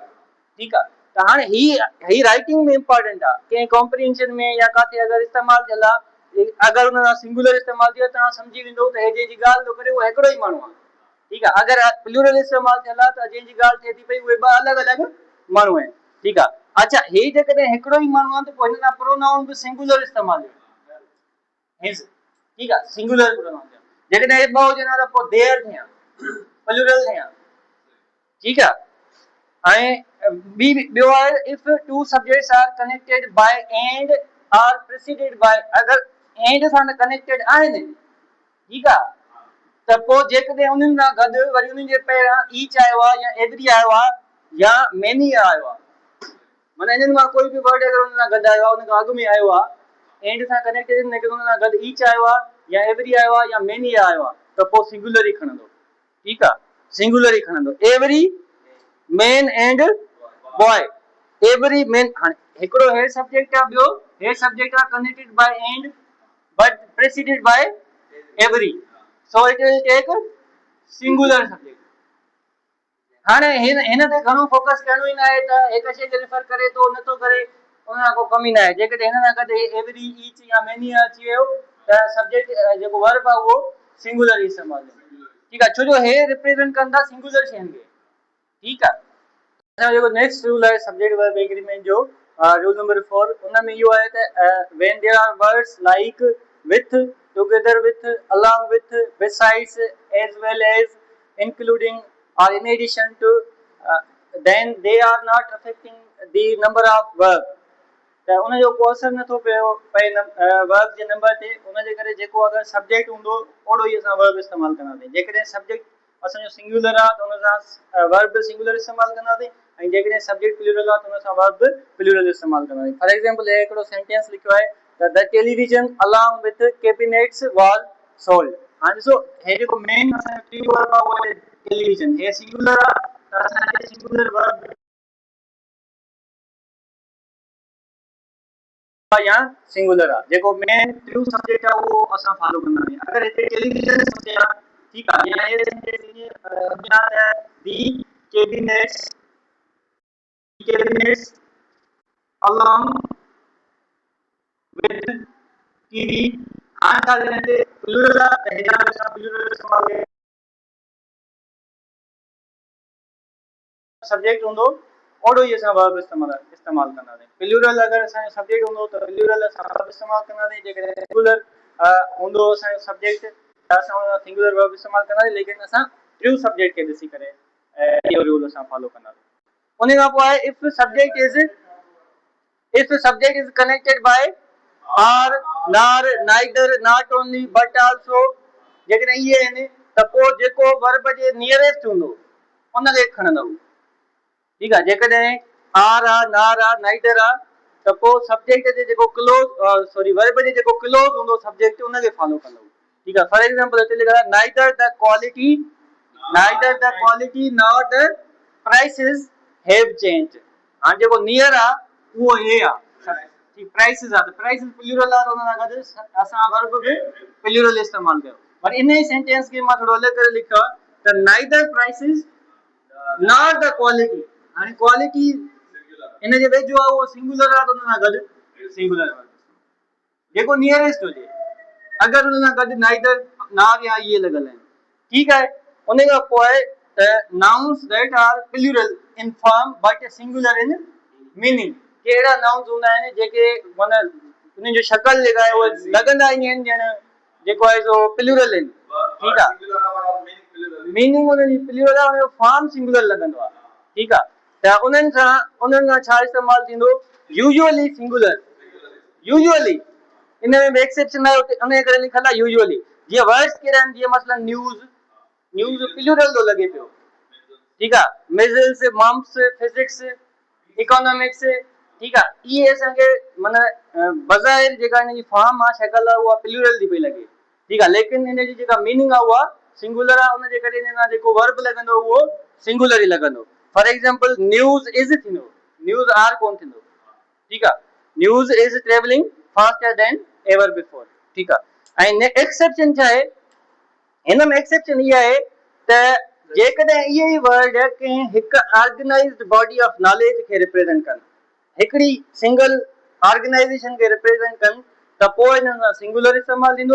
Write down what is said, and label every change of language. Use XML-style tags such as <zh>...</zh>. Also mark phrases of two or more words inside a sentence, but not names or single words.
<sd>ठीक आहे, त हाणे ही राइटिंग में इंपॉर्टेंट आहे कंहिं कॉम्प्रिहेंशन में या काथे अगर इस्तेमाल थियल आहे अगर उन सां सिंगुलर इस्तेमाल थियो तव्हां सम्झी वेंदो त हे जंहिंजी ॻाल्हि थो करे उहो हिकिड़ो ई माण्हू आहे। ठीक आहे, अगर प्लूरल इस्तेमाल थियल आहे त जंहिंजी ॻाल्हि थिए थी पई उहे ॿ अलॻि अलॻि माण्हू आहिनि। ठीक आहे, अच्छा हे जेकॾहिं हिकिड़ो ई माण्हू आहे त पोइ हिन सां प्रोनाउन बि सिंगुलर इस्तेमाल हिज।</sd> <hi>ठीक है,</hi> <en>singular pronoun</en> <sd>जेकॾहिं ॿ हुजनि त पोइ देयर थिया प्लूरल थिया।</sd> <hi>ठीक है,</hi> <sd>ऐं ॿियो आहे</sd> <en>if two subjects are connected by and are preceded by,</en> <sd>अगर एंड सां कनेक्टेड आहिनि ठीक आहे त पोइ जेकॾहिं उन्हनि सां गॾु वरी उन्हनि जे पहिरियां ईच आयो आहे या एवरी आयो आहे या मेनी आयो आहे, माना इन्हनि मां कोई बि वर्ड अगर उन्हनि सां गॾु आयो आहे उन खां अॻु में आयो आहे एंड सां कनेक्टेड आहिनि लेकिन उन सां गॾु ईच आयो आहे या एवरी आयो आहे या मेनी आयो आहे त पोइ सिंगुलर ई खणंदो। ठीक आहे, सिंगुलर ई खणंदो।</sd> <en>every man and boy, every man,</en> <sd>हाणे हिकिड़ो</sd> <en>head subject</en> <sd>आहे ॿियो</sd> <en>head subject आहे connected by and but preceded by every, so it will take singular subject.</en> <sd>हाणे हिन ते घणो फोकस करणो ई न आहे त हिक शइ खे रेफर करे थो नथो करे उन खां को कमी न आहे। जेकॾहिं हिन सां गॾु</sd> <en>every each</en> <sd>या मेनी अची वियो त सब्जेक्ट जेको वर्ब आहे उहो सिंगुलर ई इस्तेमाल थींदो। ठीक आहे, छो जो हे रिप्रेजेंट कंदा सिंगुलर शयुनि खे। ठीक आहे, असांजो जेको</sd> <en>next rule आहे subject verb agreement जो rule number 4</en> <sd>उन में इहो आहे त</sd> <en>when there are words like with together with along with besides as well as including or in addition to then they are not affecting the number of verb,</en> <sd>त उन जो को असर नथो पए वर्ब जे नंबर ते। उन जे करे जेको अगर सब्जेक्ट हूंदो ओड़ो ई असां वर्ब इस्तेमाल कंदासीं। जेकॾहिं सब्जेक्ट असांजो सिंगुलर आहे त उन सां</sd> <en>verb singular</en> <sd>इस्तेमाल कंदासीं ऐं जेकॾहिं सब्जेक्ट प्लूरल आहे त उन सां</sd> <en>verb plural</en> <sd>इस्तेमाल कंदासीं।</sd> <en>for example</en> <sd>हे हिकिड़ो</sd> <en>सेंटेंस</en> <sd>लिखियो आहे त</sd> <en>the television along with cabinets was sold.</en> <sd>हाणे ॾिसो हे जेको मेन असांजो ट्री वर्ब आहे उहो टेलीविजन, हे सिंगुलर आहे त असांखे</sd> <en>singular verb</en> <sd>या सिंगुलर आहे। जेको</sd> <en>main true subject</en> <sd>आहे उहो असां फॉलो कंदा आहियूं। अगर हिते</sd> <en>television subject</en> <sd>आहे ठीक आहे या</sd> <hi>ये सेंटेंस है</hi> <en>the cabinets along with TV,</en> <sd>हाणे छा हिते प्लूरल आहे त हिन में असां प्लूरल इस्तेमाल कयूं। सब्जेक्ट हूंदो ओड़ो ई असां वर्ब इस्तेमाल कंदासीं। प्लूरल अगर असांजो सब्जेक्ट हूंदो त प्लूरल असां वर्ब इस्तेमाल कंदासीं। जेकॾहिं सिंगुलर हूंदो असांजो सब्जेक्ट त असां उन</sd> <en>singular verb</en> <sd>इस्तेमाल कंदासीं लेकिन असां</sd> <en>true subject</en> <sd>खे ॾिसी करे इहो रूल असां फॉलो कंदासीं। उन खां पोइ आहे</sd> <en>if subject is connected by or nor neither not only but also,</en> <sd>जेकॾहिं इहे आहिनि त पोइ जेको वर्ब जे नियरेस्ट हूंदो उनखे खणंदो। ठीक आहे, जेकॾहिं आर आहे नार आहे नाइदर आहे त पोइ सब्जेक्ट जे जेको</sd> <en>close verb</en> <sd>जे जेको क्लोज हूंदो सब्जेक्ट उनखे फॉलो कंदो। ठीक आहे,</sd> <en>for example</en> <sd>हिते लिखियल आहे</sd> <en>neither the quality nor the prices have changed.</en> <sd>हाणे जेको नियर आहे उहो हे आहे प्राइसेस आहे त</sd> <en>prices plural</en> <sd>आहे त उन सां गॾु असां वर्ब बि प्लूरल इस्तेमाल कयो। पर इन ई सेंटेंस खे मां थोरो अलॻि करे लिखियो आहे त</sd> <en>neither prices not the quality.</en> <sd>हाणे क्वालिटी इन जे वेझो आहे उहो सिंगुलर आहे त उन सां गॾु सिंगुलर जेको नियरेस्ट हुजे अगर उन सां गॾु</sd> <en>neither nor</en> <sd>या इहे लॻल आहिनि। ठीक आहे, उन खां पोइ आहे त</sd> <en>nouns that are plural in form but singular in meaning.</en> <sd>कहिड़ा नाउन्स हूंदा आहिनि जेके माना उन्हनि जो शक्ल जेका आहे उहे लॻंदा ई आहिनि ॼण जेको आहे सो प्लूरल आहिनि। ठीक आहे, मीनिंग उन्हनि जी प्लूरल आहे, उनजो फॉर्म सिंगुलर लॻंदो आहे। ठीक आहे, त उन्हनि सां छा इस्तेमाल थींदो</sd> <en>usually singular.</en> <sd>यूजुअली इन में एक्सेप्शन आहे उन जे करे लिखल आहे यूजुअली। जीअं वर्ड्स कहिड़ा आहिनि, जीअं मसलन</sd> <en>news, news plural</en> <sd>थो लॻे पियो, ठीकु आहे,</sd> <en>measles, mumps, physics, economics,</en> <sd>ठीकु आहे, इहे असांखे माना बज़ाहिर जेका हिन जी फॉर्म आहे, शक्ल आहे, उहा प्लूरल थी पई लॻे, ठीकु आहे, लेकिन हिन जी जेका मीनिंग आहे उहा सिंगुलर आहे, उनजे करे हिन सां जेको वर्ब लॻंदो उहो सिंगुलर ई लॻंदो।</sd> <en>for example news is</en> <sd>थींदो,</sd> <en>news are</en> <sd>कोन थींदो, ठीकु आहे,</sd> <en>news is travelling faster than ever before,</en> <sd>ठीकु आहे। ऐं एक्सेप्शन छा आहे, हिन में एक्सेप्शन इहा आहे त जेकॾहिं इहे ई वर्ड कंहिं हिकु</sd> <en>organized body of knowledge</en> <sd>खे रिप्रेज़ेंट कनि, हिकिड़ी</sd> <en>single organization</en> <sd>खे रिप्रेज़ेंट कनि, त पोइ हिन सां सिंगुलर इस्तेमालु थींदो।</sd>